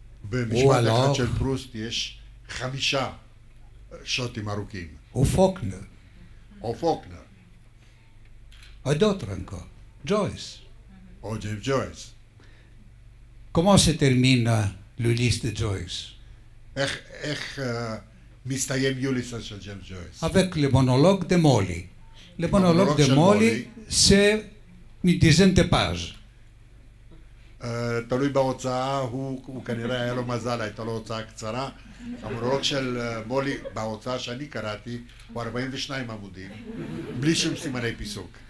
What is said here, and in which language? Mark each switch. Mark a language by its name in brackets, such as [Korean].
[Hebrew] במשפט אחד של פרוסט יש 5 שוטים ארוכים. [French] Ou Faulkner, [Hebrew] או פוקנר, [French] ou d'autres encore, Joyce. [Hebrew] או ג'יימס ג'ויס. [French] Comment se termine l'Ulysse de Joyce? [Hebrew] איך מסתיים יוליסס של ג'יימס ג'ויס? [French] Avec le monologue de Molly. Le monologue de Molly, c'est une dizaine de pages. [Hebrew] תלוי בהוצאה, הוא כנראה היה לו מזל, הייתה לו הוצאה קצרה. המונולוג של מולי בהוצאה שאני קראתי הוא 42 עמודים, בלי שום סימני פיסוק.